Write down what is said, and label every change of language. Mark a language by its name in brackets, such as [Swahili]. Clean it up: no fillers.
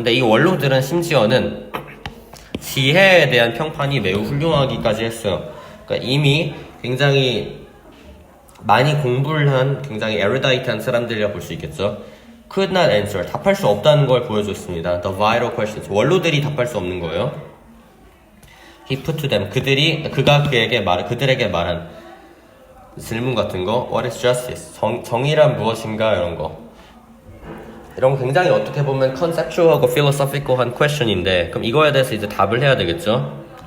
[Korean] 근데 이 원로들은 심지어는 지혜에 대한 평판이 매우 훌륭하기까지 했어요. 그러니까 이미 굉장히 많이 공부를 한 굉장히 erudite한 사람들이라 볼 수 있겠죠. [English] could not answer, [Korean] 답할 수 없다는 걸 보여줬습니다. [English] The vital questions, [Korean] 원로들이 답할 수 없는 거예요. [English] He put to them, [Korean] 그가 그들에게 말한 질문 같은 거, [English] What is justice? [Korean] 정의란 무엇인가? 이런 거 굉장히 어떻게 보면 conceptual하고 philosophical한 question인데 그럼 이거에 대해서 이제 답을 해야 되겠죠.